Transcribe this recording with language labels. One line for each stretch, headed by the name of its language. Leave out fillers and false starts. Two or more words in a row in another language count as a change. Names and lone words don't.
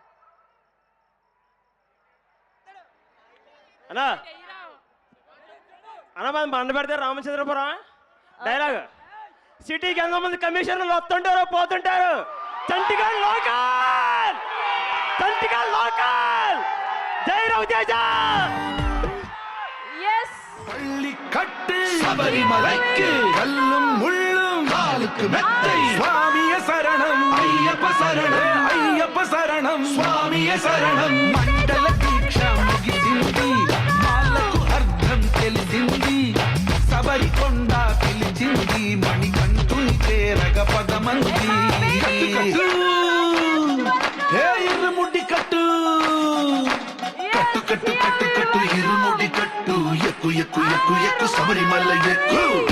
Telugu: అన్నా అన్న మనం బండ పెడితే రామచంద్రపురం డైలాగ్. సిటీకి ఎంతమంది కమిషనర్లు వస్తుంటారు పోతుంటారు. చంటిగా లోకల్, చంటిగా లోకల్. జై రవితేజ. ఎస్
Tamil: பள்ளி கட்டு சபரிமலைக்கு கல்லும் முள்ளும் காலுக்கு மெத்தை சுவாமிய சரணம் ஐயப்ப சரணம் ஐயப்ப சரணம் சுவாமிய சரணம்
Telugu: మండల దీక్ష ముగిసింది మాలకు అర్థం తెలిసింది సబరికొండ పిలిచింది మణికంఠుని చేరగ పదమంది ఏ ఇరుముడి కట్టు కట్టు కట్టు కట్టు కట్టు ఇరుముడి కట్టు ఎక్కు ఎక్కు ఎక్కు ఎక్కు శబరిమల ఎక్కు